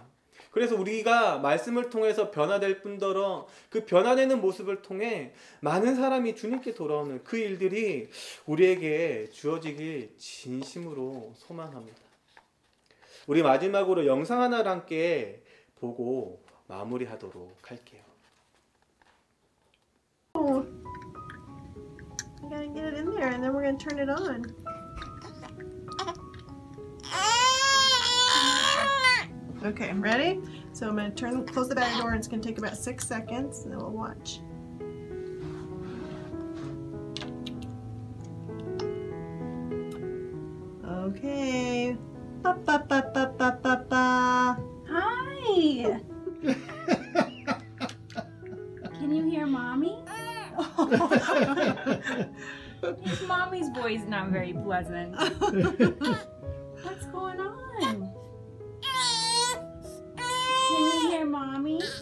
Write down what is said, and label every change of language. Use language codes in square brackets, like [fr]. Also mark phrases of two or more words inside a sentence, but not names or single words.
[ko] 그래서 우리가 말씀을 통해서 변화될 뿐더러 그 변화되는 모습을 통해 많은 사람이 주님께 돌아오는 그 일들이 우리에게 주어지길 진심으로 소망합니다. 우리 마지막으로 영상 하나를 함께 보고 마무리하도록 할게요. [en] I gotta get it in there and then we're gonna turn it on. Okay, ready? So I'm gonna close the bag door and it's gonna take about 6 seconds and then we'll watch. Okay. Ba ba ba ba ba ba ba. Hi! Can you hear Mommy? His mommy's voice not very pleasant. What's going on? Can you hear Mommy?